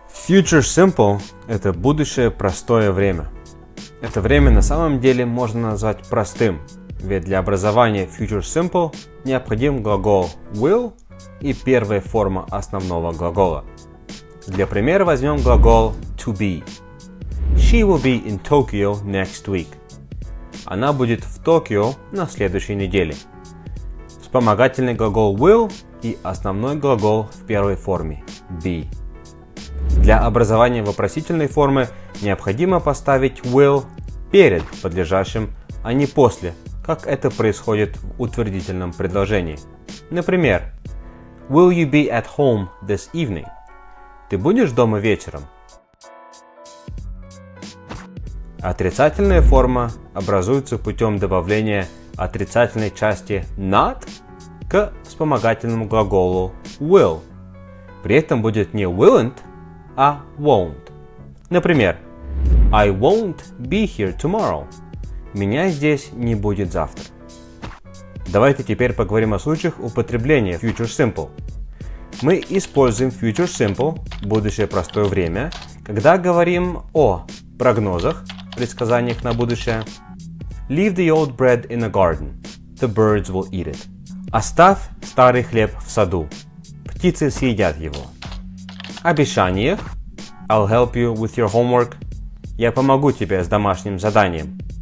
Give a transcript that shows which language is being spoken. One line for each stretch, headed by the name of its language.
Russian: Future Simple – это будущее простое время. Это время на самом деле можно назвать простым, ведь для образования Future Simple необходим глагол will и первая форма основного глагола. Для примера возьмем глагол to be.
English: She will be in Tokyo next week.
Russian: Она будет в Токио на следующей неделе. Вспомогательный глагол will и основной глагол в первой форме be. Для образования вопросительной формы необходимо поставить will перед подлежащим, а не после, как это происходит в утвердительном предложении.
English: Например, Will you be at home this evening?
Russian: Ты будешь дома вечером? Отрицательная форма образуется путем добавления отрицательной части not к вспомогательному глаголу will. При этом будет не willn't, а won't.
English: Например, I won't be here tomorrow.
Russian: Меня здесь не будет завтра. Давайте теперь поговорим о случаях употребления Future Simple. Мы используем Future Simple, будущее простое время, когда говорим о прогнозах, предсказаниях на будущее.
English: Leave the old bread in the garden. The birds will eat it.
Russian: Оставь старый хлеб в саду. Птицы съедят его. Обещаниях.
English: I'll help you with your homework.
Russian: Я помогу тебе с домашним заданием.